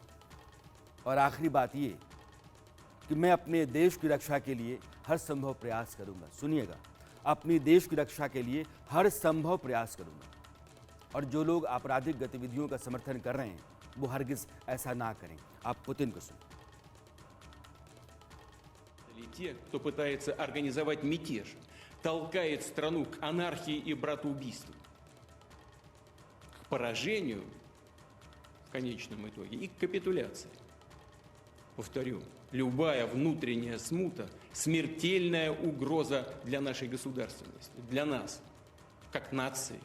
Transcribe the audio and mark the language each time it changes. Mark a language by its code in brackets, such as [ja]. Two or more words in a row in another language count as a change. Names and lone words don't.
[hi] और आखिरी बात ये कि मैं अपने देश की रक्षा के लिए हर संभव प्रयास करूंगा। सुनिएगा, अपनी देश की रक्षा के लिए हर संभव प्रयास करूंगा। और जो लोग आपराधिक गतिविधियों का समर्थन कर रहे हैं वो हरगिज ऐसा ना करें। आप पुतिन को सुनिए। [ru] Те, кто пытается организовать мятеж, толкает страну к анархии и братоубийству, к поражению в конечном итоге и к капитуляции. Повторю, любая внутренняя смута – смертельная угроза для нашей государственности, для нас, как нации.